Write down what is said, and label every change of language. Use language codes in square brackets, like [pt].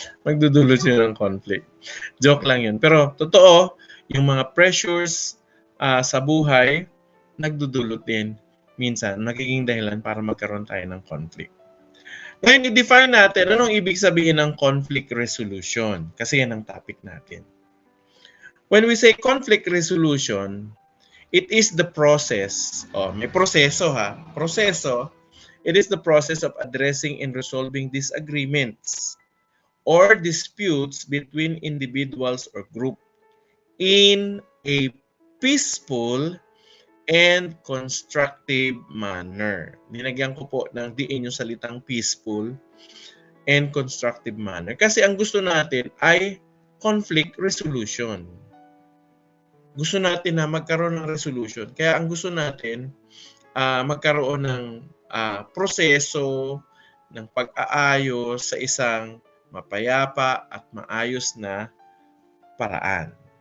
[tl] Magdudulot yun ng conflict. Joke lang yun. Pero totoo, yung mga pressures sa buhay, nagdudulot din. Minsan, magiging dahilan para magkaroon tayo ng conflict. Ngayon, i-define natin anong ibig sabihin ng conflict resolution. Kasi yan ang topic natin. [en] When we say conflict resolution, it is the process. [tl] May proseso ha. Proseso, [en] it is the process of addressing and resolving disagreements or disputes between individuals or group in a peaceful and constructive manner. [tl] Ninagyan ko po ng diin yung salitang [en] peaceful and constructive manner. [tl] Kasi ang gusto natin ay conflict resolution. Gusto natin na magkaroon ng resolution. Kaya ang gusto natin, magkaroon ng proseso ng pag-aayos sa isang mapayapa at maayos na paraan.